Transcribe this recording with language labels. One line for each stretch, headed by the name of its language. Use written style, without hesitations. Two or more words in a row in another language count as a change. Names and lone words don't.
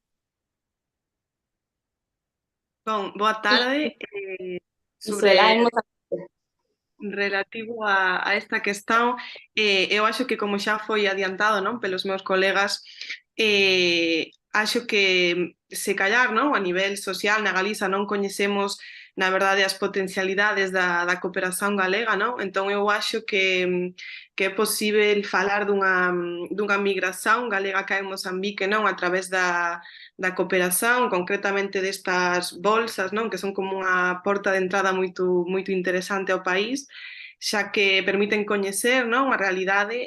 Portuguese: Bom, boa tarde. Será em
Galician: Relativo a esta questão, eu acho que como xa foi adiantado, non, pelos meus colegas, acho que se callar, non, a nivel social na Galiza non coñecemos na verdade as potencialidades da cooperación galega, non? Entón eu acho que é posible falar dunha migración galega que hai en Mozambique, non, a través da cooperación, concretamente destas bolsas, non, que son como unha porta de entrada moito interesante ao país, xa que permiten coñecer, non, a realidade.